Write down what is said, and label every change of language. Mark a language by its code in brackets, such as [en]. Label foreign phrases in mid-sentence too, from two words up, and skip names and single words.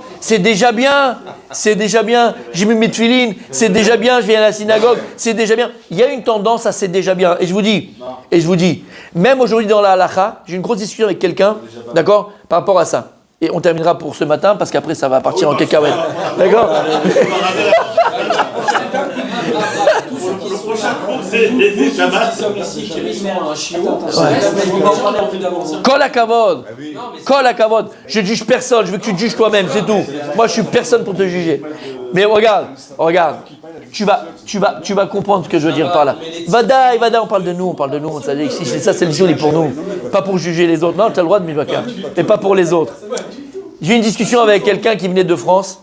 [fr] C'est déjà bien. C'est déjà bien. J'ai mis mes tefilines, c'est déjà bien. Je viens à la synagogue, c'est déjà bien. Il y a une tendance à c'est déjà bien. Et je vous dis, même aujourd'hui dans la halakha, j'ai une grosse discussion avec quelqu'un, d'accord, par rapport à ça. Et on terminera pour ce matin, parce qu'après ça va partir en cacahuète. D'accord? [he] כל הכבוד. כל הכבוד. [fr] Je ne juge personne, je veux que tu te juges toi-même, c'est tout. Moi je suis personne pour te juger. Mais regarde. Tu vas comprendre ce que je veux dire par là. Vadaï, on parle de nous. Ça, c'est le jour, pour nous. Pas pour juger les autres. Non, tu as le droit de m'évacuer. Mais pas pour les autres. J'ai eu une discussion avec quelqu'un qui venait de France.